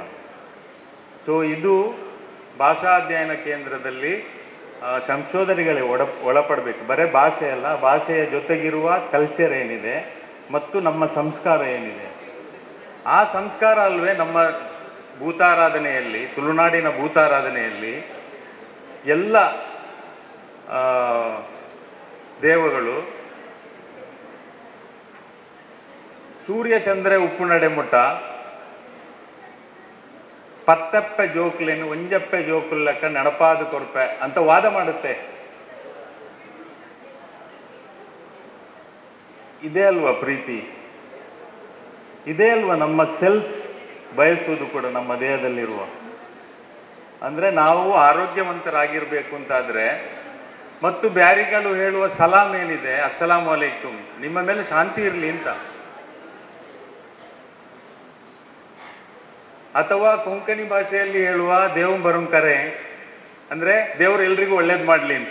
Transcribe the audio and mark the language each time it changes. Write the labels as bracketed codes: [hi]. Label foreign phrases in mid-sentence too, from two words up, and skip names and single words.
[kn] ಸೊ ಇದು ಭಾಷಾ ಅಧ್ಯಯನ ಕೇಂದ್ರದಲ್ಲಿ ಸಂಶೋಧನೆಗಳೇ ಒಳಪಡಬೇಕು. ಬರೀ ಭಾಷೆ ಅಲ್ಲ, ಭಾಷೆಯ ಜೊತೆಗಿರುವ ಕಲ್ಚರ್ ಏನಿದೆ ಮತ್ತು ನಮ್ಮ ಸಂಸ್ಕಾರ ಏನಿದೆ, ಆ ಸಂಸ್ಕಾರ ಅಲ್ವೇ ನಮ್ಮ ಭೂತಾರಾಧನೆಯಲ್ಲಿ, ತುಳುನಾಡಿನ ಭೂತಾರಾಧನೆಯಲ್ಲಿ ಎಲ್ಲ ದೇವಗಳು ಸೂರ್ಯ ಚಂದ್ರ [tcy] ಉಪ್ಪು ನಡೆಮುಟ್ಟ ಪತ್ತಪ್ಪೆ ಜೋಕ್ಲೇನು ಒಂಜಪ್ಪೆ ಜೋಕುಲ್ಲಕ್ಕ ನಡಪಾದು ಕೊರ್ಪೆ [kn] ಅಂತ ವಾದ ಮಾಡುತ್ತೆ. ಇದೇ ಅಲ್ವಾ ಪ್ರೀತಿ? ಇದೇ ಅಲ್ವಾ ನಮ್ಮ ಸೆಲ್ಸ್ ಬಯಸುವುದು ಕೂಡ ನಮ್ಮ ದೇಹದಲ್ಲಿರುವ? ಅಂದರೆ ನಾವು ಆರೋಗ್ಯವಂತರಾಗಿರ್ಬೇಕು ಅಂತಾದರೆ, ಮತ್ತು ಬ್ಯಾರಿಗಳು ಹೇಳುವ ಸಲಾಮ್ ಏನಿದೆ, [ar] السلام عليكم, [kn] ನಿಮ್ಮ ಮೇಲೆ ಶಾಂತಿ ಇರಲಿ ಅಂತ, ಅಥವಾ ಕೊಂಕಣಿ ಭಾಷೆಯಲ್ಲಿ ಹೇಳುವ [kok] ದೇವಂ ಬರುಂಕರೆ [kn] ಅಂದರೆ ದೇವರು ಎಲ್ರಿಗೂ ಒಳ್ಳೇದು ಮಾಡಲಿ ಅಂತ.